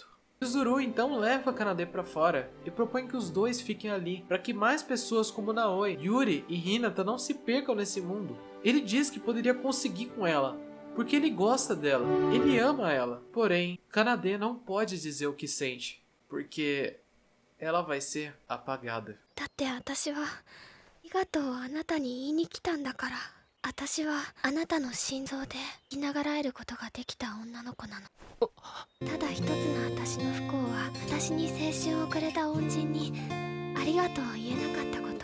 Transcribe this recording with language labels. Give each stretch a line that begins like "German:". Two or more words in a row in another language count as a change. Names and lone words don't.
Portuguese: Yuzuru então leva Kanade para fora e propõe que os dois fiquem ali para que mais pessoas como Naoi, Yuri e Hinata não se percam nesse mundo. Ele diz que poderia conseguir com ela, porque ele gosta dela, ele ama ela. Porém, Kanade não pode dizer o que sente, porque ela vai ser apagada.
Japanese: だって私はありがとうあなたに言いに来たんだから。私はあなたの心臓で生きながらえることができた女の子なの。ただ一つの私の不幸は、私に青春をくれた恩人にありがとうを言えなかったこと。